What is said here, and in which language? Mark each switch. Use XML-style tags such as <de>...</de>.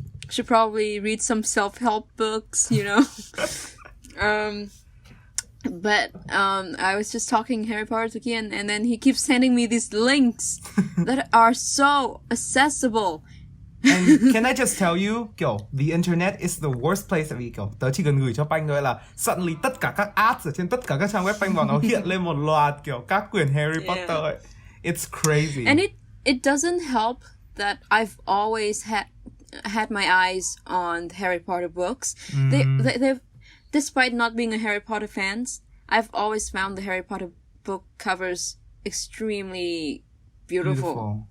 <en>Should probably read some self-help books, you know. But I was just talking Harry Potter again, and then he keeps sending me these links that are so accessible. And can I just tell you, kiểu the internet is the worst place.</en> <vi>Tại vì kiểu tớ chỉ cần gửi cho Panh thôi là suddenly tất cả các ads ở trên tất cả các trang web Panh vào nó hiện lên một loạt kiểu các quyển Harry Potter ấy.</vi> <en>It's crazy. And it doesn't help that I've always had my eyes on the Harry Potter books. They've, despite not being a Harry Potter fans, I've always found the Harry Potter book covers extremely beautiful.</en>